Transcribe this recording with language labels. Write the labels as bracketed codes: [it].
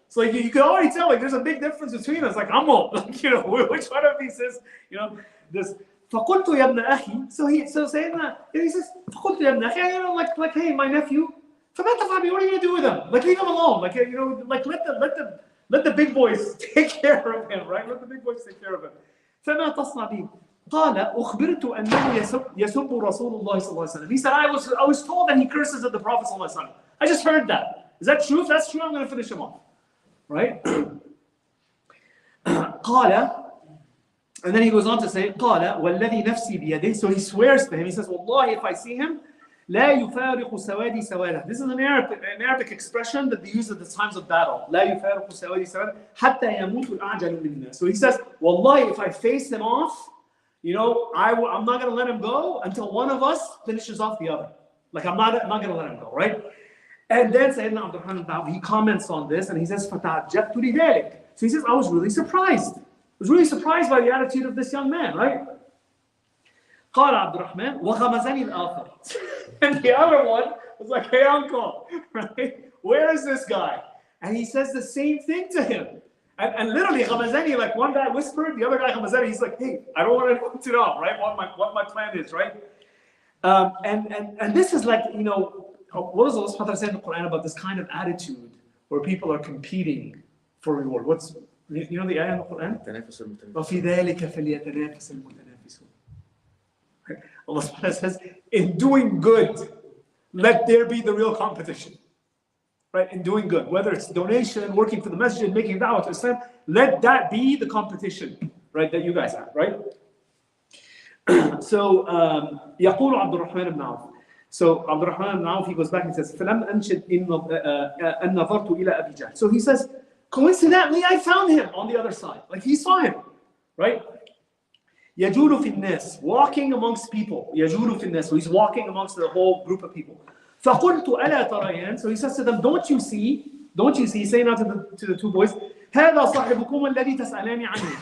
[en] So like, you can already tell, like, there's a big difference between us, like, Ammo, like, which one of these is, this. [ar] فقلت يا ابن أخي, [en] so saying he says, فقلت يا ابن أخي, like, hey, my nephew, [ar] فما تفعل, [en] what are you going to do with him? Like, leave him alone, like, like, let the big boys take care of him, right? Let the big boys take care of him. [ar] فما تصنع بي؟ قال أخبرت أنه يسب رسول الله صلى الله عليه وسلم. [en] He said, I was told that he curses at the Prophet [ar] صلى الله عليه وسلم. [en] I just heard that. Is that true? If that's true, I'm going to finish him off. Right? قال, and then he goes on to say, [ar] قال والذي نفسي بيده. [en] So he swears to him. He says, والله, if I see him, [ar] لا يفارق سوادي سواده. [en] This is an Arabic expression that they use at the times of battle. [ar] لا يفارق سوادي سواده حتى يموت الأعجل منا. [en] So he says, والله, if I face him off, I'm not going to let him go until one of us finishes off the other. Like, I'm not going to let him go, right? And then Sayyidina Abdurrahman, he comments on this and he says, [ar] فَتَعَجَّبْتُ لِذَلِكَ. [en] So he says, I was really surprised. I was really surprised by the attitude of this young man, right? [ar] قال عبد الرحمن وغمزني الآخر. [en] And the other one was like, hey, uncle, right? Where is this guy? And he says the same thing to him. And literally, Ghamazani, like one guy whispered, the other guy, Ghamazani, he's like, hey, I don't want anyone to know, right? What my plan is, right? And this is like, what does Allah subhanahu wa ta'ala say in the Quran about this kind of attitude where people are competing for reward? What's, the ayah in the Quran? [ar] وَفِي ذَلِكَ فَلْيَتَنَافَسِ الْمُتَنَافِسُونَ. [en] Allah subhanahu wa ta'ala says, in doing good, let there be the real competition. Right, in doing good, whether it's donation, working for the masjid, making da'wah to Islam, let that be the competition, right, that you guys have, right? [ar] So, يقول عبد الرحمن بن عوف. So, عبد الرحمن بن عوف, [en] he goes back and says, [ar] فلم أنشد أن نظرت إلى أبي جهل. [en] So he says, coincidentally, I found him on the other side. Like, he saw him, right? [ar] يجول في الناس, [en] walking amongst people. [ar] يجول في الناس, [en] so he's walking amongst the whole group of people. [ar] فقلت ألا تريان. [en] So he says to them, don't you see, he's saying out to the two boys, [ar] هذا صاحبكم الذي تسألاني عنه.